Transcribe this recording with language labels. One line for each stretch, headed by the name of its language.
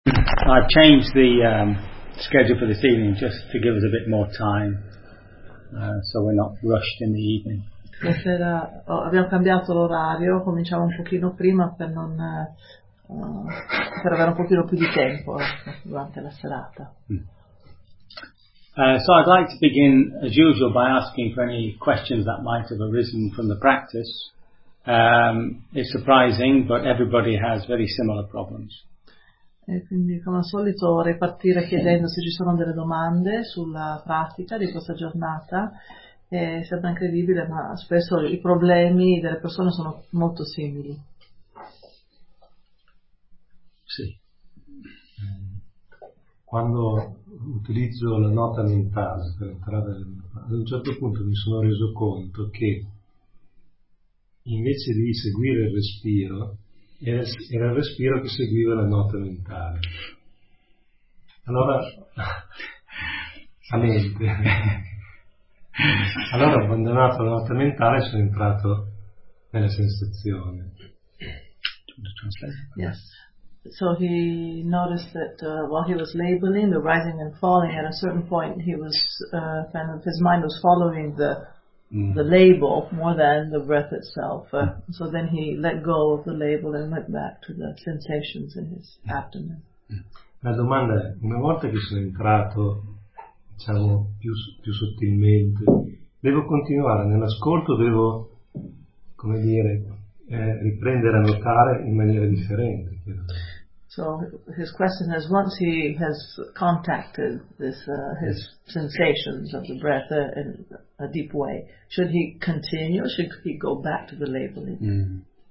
English: I've changed the schedule for this evening just to give us a bit more time, so we're not rushed in the evening.
Italian: Stasera abbiamo cambiato l'orario, cominciamo un pochino prima per non per avere un pochino più di tempo durante la serata.
English: So I'd like to begin as usual by asking for any questions that might have arisen from the practice. It's surprising, but everybody has very similar problems.
Italian: E quindi, come al solito, vorrei partire chiedendo se ci sono delle domande sulla pratica di questa giornata. Sembra incredibile, ma spesso i problemi delle persone sono molto simili. Sì. Quando utilizzo la nota mentale per entrare, ad un certo punto mi sono reso conto che invece di seguire il respiro, era il respiro che seguiva la nota mentale. Allora ho abbandonato la nota mentale e sono entrato nella sensazione.
English: Yes. So he noticed that while he was labeling the rising and falling, at a certain point he was kind of, his mind was following the label more than the breath itself. So then he let go of the label and went back to the sensations in his abdomen.
Italian: La domanda è, una volta che sono entrato, diciamo, più sottilmente, devo continuare nell'ascolto, devo, come dire, riprendere a notare in maniera differente?
English: So his question is, once he has contacted this his sensations of the breath in a deep way, should he continue, should he go back to the labeling?